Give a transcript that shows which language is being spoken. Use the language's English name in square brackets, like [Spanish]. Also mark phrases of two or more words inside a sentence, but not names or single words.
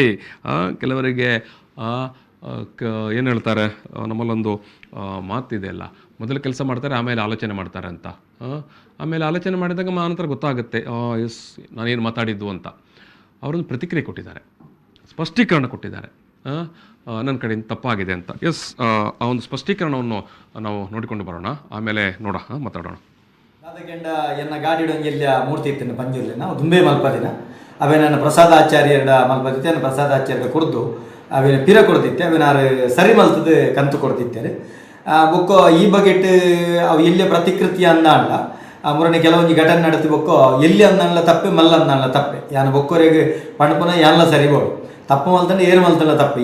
[Kannada] ಕೆಲವರಿಗೆ ಏನು ಹೇಳ್ತಾರೆ, ನಮ್ಮಲ್ಲೊಂದು ಮಾತಿದೆ ಅಲ್ಲ, ಮೊದಲು ಕೆಲಸ ಮಾಡ್ತಾರೆ ಆಮೇಲೆ ಆಲೋಚನೆ ಮಾಡ್ತಾರೆ ಅಂತ. ಆಮೇಲೆ ಆಲೋಚನೆ ಮಾಡಿದಾಗ ನಂತರ ಗೊತ್ತಾಗುತ್ತೆ ನಾನೇನು ಮಾತಾಡಿದ್ದು ಅಂತ. ಅವರೊಂದು ಪ್ರತಿಕ್ರಿಯೆ ಕೊಟ್ಟಿದ್ದಾರೆ, ಸ್ಪಷ್ಟೀಕರಣ ಕೊಟ್ಟಿದ್ದಾರೆ, ನನ್ನ ಕಡೆಯಿಂದ ತಪ್ಪಾಗಿದೆ ಅಂತ. ಆ ಒಂದು ಸ್ಪಷ್ಟೀಕರಣವನ್ನು ನಾವು ನೋಡಿಕೊಂಡು ಬರೋಣ, ಆಮೇಲೆ ಮಾತಾಡೋಣ. [Tulu] ದಾದಗೆಂಡ ಎನ್ನ ಗಾಡಿಡೊಂಗೆಲ್ಲ ಮೂರ್ತಿ ಇತ್ತೇನೆ ಪಂಜುರ್ಲಿ ನಾವು ದುಂಬೆ ಮಲ್ಪದಿನ ಅವೇ ನನ್ನ ಪ್ರಸಾದಾಚಾರ್ಯರ ಮಲ್ಪದಿತ್ತೆ, ನನ್ನ ಪ್ರಸಾದಾಚಾರ್ಯ ಕೊಡ್ದು ಅವೇನ ಪಿರ ಕೊಡ್ತಿತ್ತೆ, ಅವೇನಾರು ಸರಿ ಮಲ್ತದ ಕಂತು ಕೊಡ್ತಿತ್ತೇನೆ. ಬೊಕ್ಕ ಈ ಬಗೆಟ್ ಅವು ಎಲ್ಲಿಯ ಪ್ರತಿಕೃತಿ ಅಂದ ಅಲ್ಲ, ಮುರಣೆ ಕೆಲವೊಂದು ಘಟನೆ ನಡೆತಿ ಬೊಕ್ಕ ಎಲ್ಲಿ ಅಂದಲ್ಲ ತಪ್ಪೆ, ಮಲ್ಲ ಅಂದಲ್ಲ ತಪ್ಪೆ, ಯಾನು ಬೊಕ್ಕೋರೆಗೆ ಪಣಪುನ ಯಾನ್ಲ ಸರಿಬೋಡು ತಪ್ಪು ಮಲ್ತಂಡ ಏರು ಮಲ್ತಲ್ಲ ತಪ್ಪೆ.